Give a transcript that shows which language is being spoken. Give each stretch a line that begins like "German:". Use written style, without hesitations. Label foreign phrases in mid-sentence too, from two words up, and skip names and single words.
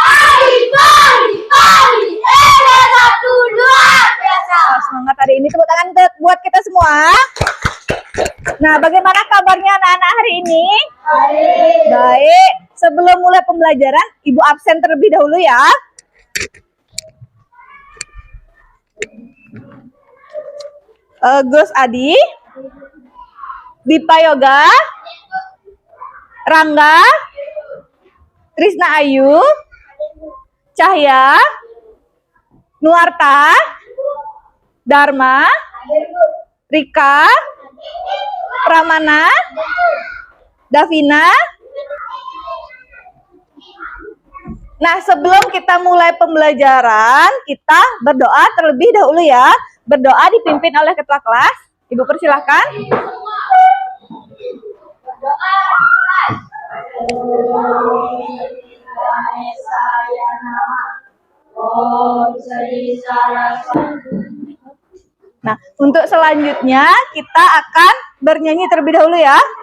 Indonesian: Pagi. 1, 2, biasa. Semangat hari ini, tepuk tangan buat kita semua. Nah, bagaimana kabarnya anak-anak hari ini? Baik. Sebelum mulai pembelajaran, Ibu absen terlebih dahulu ya. Gus Adi, Dipa Yoga, Rangga, Krisna Ayu, Cahya, Nuarta, Dharma, Rika, Pramana, Davina. Nah, sebelum kita mulai pembelajaran, kita berdoa terlebih dahulu ya. Berdoa dipimpin oleh ketua kelas. Ibu persilahkan. Nah, untuk selanjutnya kita akan bernyanyi terlebih dahulu ya.